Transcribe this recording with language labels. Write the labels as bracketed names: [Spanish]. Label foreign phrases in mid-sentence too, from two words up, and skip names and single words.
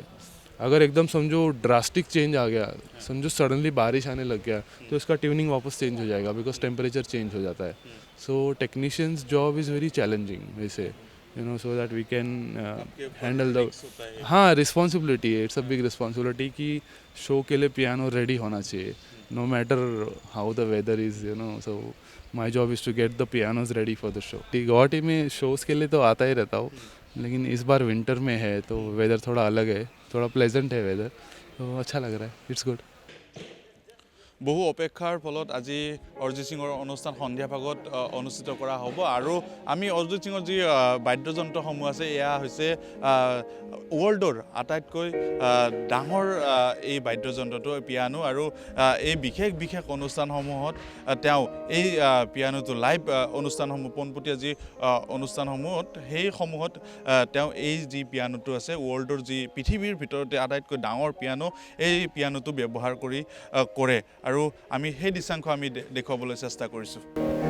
[Hindi] अगर एकदम समझो [English] drastic change [Hindi] आ गया, समझो सडनली बारिश आने लग गया, तो इसका ट्यूनिंग वापस चेंज हो जाएगा बिकॉज [English] temperature change [Hindi] हो जाता है। [English] so technicians job is very challenging वैसे so that we can handle the। [Hindi] हाँ, रिस्पॉन्सिबिलिटी है, [English] it's a big responsibility [Hindi] कि शो के लिए पियानो रेडी होना चाहिए, [English] no matter how the weather is, so my job is to get the pianos ready for the show. [Hindi] गुवाहाटी में शोज़ के लिए तो आता ही रहता हूँ, लेकिन इस बार विंटर में है तो वेदर थोड़ा अलग है, थोड़ा प्लेजेंट है वेदर, तो अच्छा लग रहा है, [English] it's good. [Assamese] বহু অপেক্ষাৰ ফলত আজি অৰিজিত সিঙৰ অনুষ্ঠান সন্ধিয়া ভাগত অনুষ্ঠিত কৰা হ'ব, আৰু আমি অৰিজিত সিঙৰ যি বাদ্যযন্ত্ৰসমূহ আছে এয়া হৈছে ৱৰ্ল্ডৰ আটাইতকৈ ডাঙৰ এই বাদ্যযন্ত্ৰটো পিয়ানো, আৰু এই বিশেষ বিশেষ অনুষ্ঠানসমূহত তেওঁ এই পিয়ানোটো লাইভ অনুষ্ঠানসমূহ, পোনপটীয়া যি অনুষ্ঠানসমূহত সেইসমূহত তেওঁ এই যি পিয়ানোটো আছে ৱৰ্ল্ডৰ যি পৃথিৱীৰ ভিতৰতে আটাইতকৈ ডাঙৰ পিয়ানো, এই পিয়ানোটো ব্যৱহাৰ কৰে, আৰু আমি সেই দৃশ্যাংশ আমি দেখুৱাবলৈ চেষ্টা কৰিছোঁ।